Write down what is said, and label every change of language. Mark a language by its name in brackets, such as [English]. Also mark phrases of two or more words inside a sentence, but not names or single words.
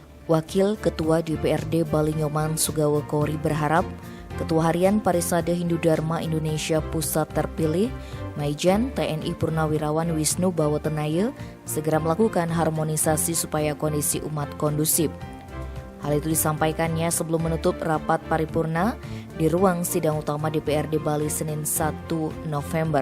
[Indonesian] Wakil Ketua DPRD Bali Nyoman Sugawo Kori berharap Ketua Harian Parisade Hindu Dharma Indonesia Pusat terpilih, Maijen TNI Purnawirawan Wisnu Bawotenaya, segera melakukan harmonisasi supaya kondisi umat kondusif. Hal itu disampaikannya sebelum menutup rapat paripurna di ruang sidang utama DPRD Bali Senin 1 November.